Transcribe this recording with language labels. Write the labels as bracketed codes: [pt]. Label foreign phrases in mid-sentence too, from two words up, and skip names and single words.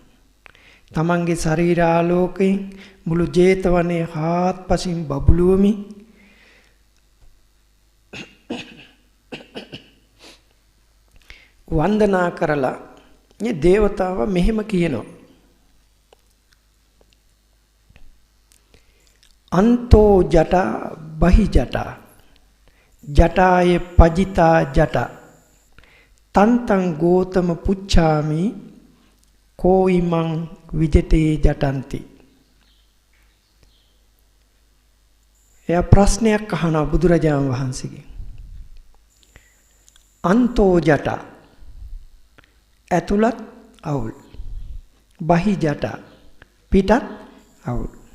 [si] තමන්ගේ ශරීරාලෝකයෙන් මුළු ජේතවනයේ හාත්පසින් බබළුවමි වන්දනා කරලා මේ දේවතාව මෙහෙම කියනවා. [pi] අන්තෝ ජටා බහි ජටා ජටාය පජිතා ජටා තන්තං ගෝතම පුච්ඡාමි කෝයිමං විජිතේ ජටන්ති. [si] එයා ප්‍රශ්නයක් අහනවා බුදුරජාණන් වහන්සේගෙන්. [pi] අන්තෝ ජටා [si] ඇතුළත් අවුල්, [pi] බහි ජටා [si] පිටත් අවුල්.